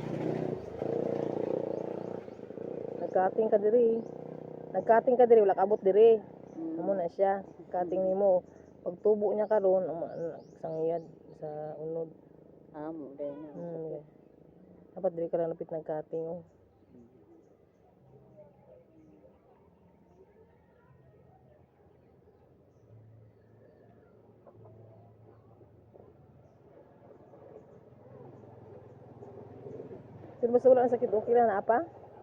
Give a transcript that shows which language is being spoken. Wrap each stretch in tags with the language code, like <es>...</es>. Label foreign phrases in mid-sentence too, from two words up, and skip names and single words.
<ceb>Nagkating ka diri. Nagkating ka diri wala kabot diri. Amo na siya. Kating nimo. Pagtubo niya karon sangiyad sa unod. Amo din na. Dapat diri ka lang lapit nagkating oh. Pero basta wala ang sakit, okay lang na apa?</ceb>